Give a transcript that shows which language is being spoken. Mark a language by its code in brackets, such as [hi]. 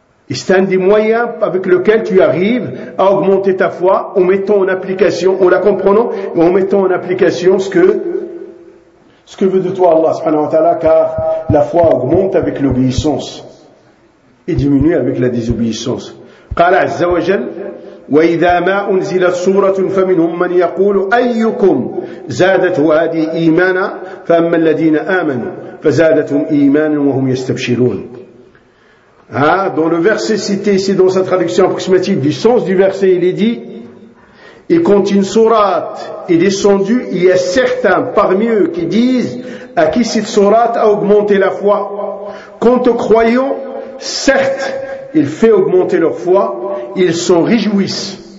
[fr] Et c'est un des moyens avec lequel tu arrives à augmenter ta foi en mettant en application, en la comprenant, et en mettant en application ce que veut de toi Allah subhanahu wa ta'ala, car la foi augmente avec l'obéissance et diminue avec la désobéissance. [ar] قال عز وجل وإذا ما أنزلت سورة فمنهم من يقول أيكم زادت هذه إيمانا فأما الذين آمنوا فزادتهم إيمانا وهم يستبشرون. [fr] Hein, dans le verset cité ici, dans sa traduction approximative du sens du verset, il est dit, et quand une sourate est descendue, il y a certains parmi eux qui disent, à qui cette sourate a augmenté la foi. Quant aux croyants, certes, il fait augmenter leur foi, ils s'en réjouissent.